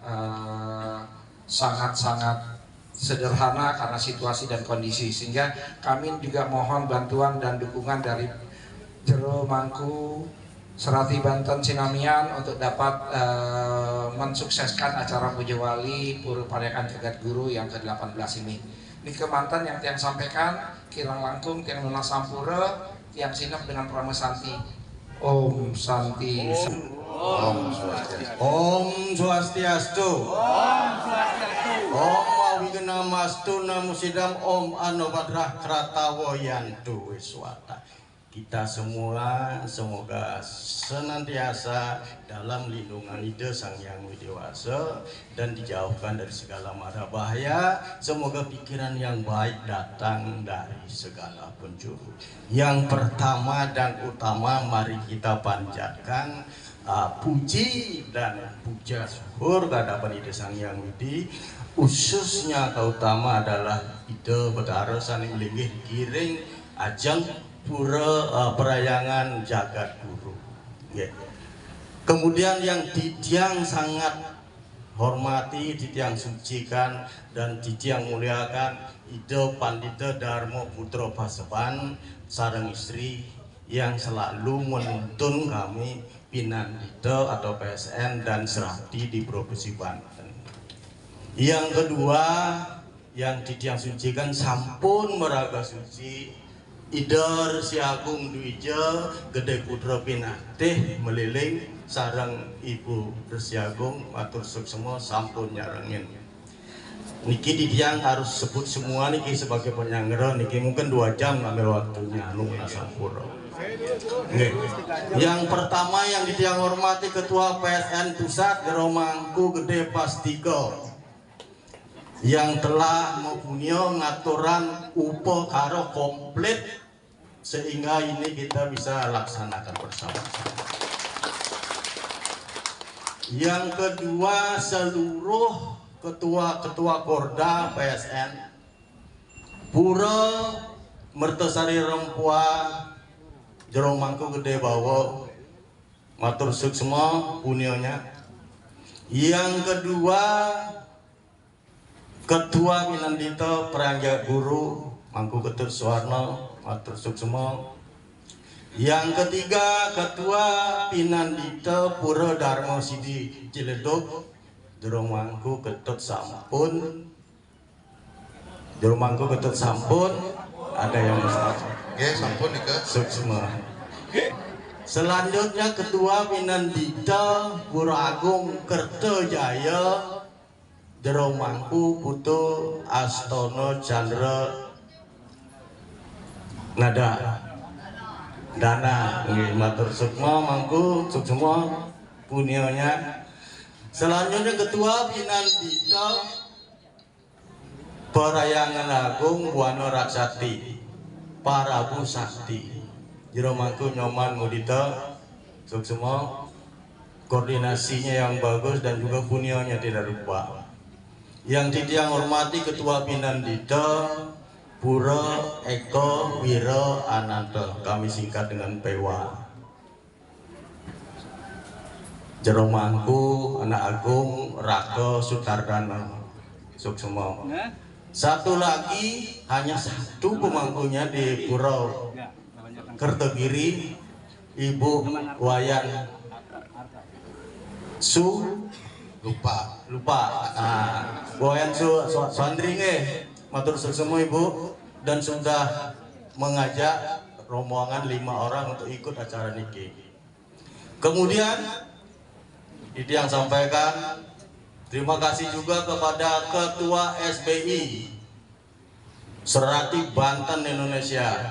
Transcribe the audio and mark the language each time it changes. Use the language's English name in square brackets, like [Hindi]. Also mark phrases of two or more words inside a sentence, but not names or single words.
[Indonesian] sangat-sangat sederhana karena situasi dan kondisi, sehingga kami juga mohon bantuan dan dukungan dari Jero Mangku Serati Banten Sinamian untuk dapat mensukseskan acara Pujo Wali Pura Parayangan Jagat Guru yang ke-18 ini. Ini kemantan yang tiang sampaikan, [Balinese] kirang langkung tiang lunas sampura, tiang sinep dengan pramesanti. [Sanskrit] Om Santi. Om Swastiastu. Om Wawigena Mastu Namo Sidam Om Anobadrah Kratawoyantu Wiswata. [Indonesian] kita semua semoga senantiasa dalam lindungan Ida Sang Hyang Widi Wasa dan dijauhkan dari segala mara bahaya. Semoga pikiran yang baik datang dari segala penjuru. Yang pertama dan utama, mari kita panjatkan puji dan puja syukur kehadapan Ida Sang Hyang Widi, khususnya keutama adalah Ida Betara Sani Melinggih Giring ajeng pura perayangan jagat guru. Kemudian yang Didiang sangat hormati, Didiang sucikan dan Didiang muliakan Ida Pandita Darmo Putra Paseban [Balinese] sareng istri [Indonesian] yang selalu menuntun kami Pinandita atau PSN dan Serati di Provinsi Banten. Yang kedua yang Didiang sucikan [Balinese] sampun meraga suci [Indonesian] Ida Resi Agung Dwija Gede Putra Pinatih meliling sarang Ibu Resi Agung [Balinese] matur suksema sampun nyarengin. [Indonesian] Niki Didiang harus sebut semua niki sebagai penyanggara, niki mungkin 2 jam ngambil waktunya [Balinese] anu sampura. [Indonesian] Yang pertama yang Didiang hormati Ketua PSN Pusat Jero Mangku Gede Pastiko yang telah mempunyai ngaturan upo karo komplit sehingga ini kita bisa laksanakan bersama-sama. Yang kedua, seluruh ketua-ketua Korda PSN Pura Mertesari Rempua Jero Mangku Gede Bawo [Balinese] matur suksema punionya. [Indonesian] Yang kedua, Ketua Pinandita Perangga Guru Mangku Ketut Suwarno [Balinese] matur suksema. [Indonesian] Yang ketiga, Ketua Pinandita Pura Darmo Sidi Ciledug Jero Mangku Ketut sampun. Jero Mangku Ketut sampun. Ada yang Oke, [Balinese] sampun nika suksema. [Indonesian] Selanjutnya Ketua Pinandita Pura Agung Kertajaya Jero Mangku Putu Astono Chandra Nada Dana [Balinese] matur sukma mangku suksema punionya. [Indonesian] Selanjutnya Ketua Pinandita Perayangan Agung Buana Raksati Parabu Sakti Jero Mangku Nyoman Mudita suksema, koordinasinya yang bagus dan juga punionya tidak lupa. Yang Didiang hormati Ketua Pinandita Pura Eko Wiro Ananta, kami singkat dengan PEWA. Jero Mangku Anak Agung Raka Sutardana suksema. Satu lagi, hanya satu pemangkunya di Pura Kertogiri, Ibu Wayan lupa. Wayan Sandringe [Balinese] matur suksema [Indonesian] Ibu, dan sudah mengajak rombongan 5 orang untuk ikut acara niki. Kemudian Didiang sampaikan terima kasih juga kepada Ketua SBI Serati Banten Indonesia.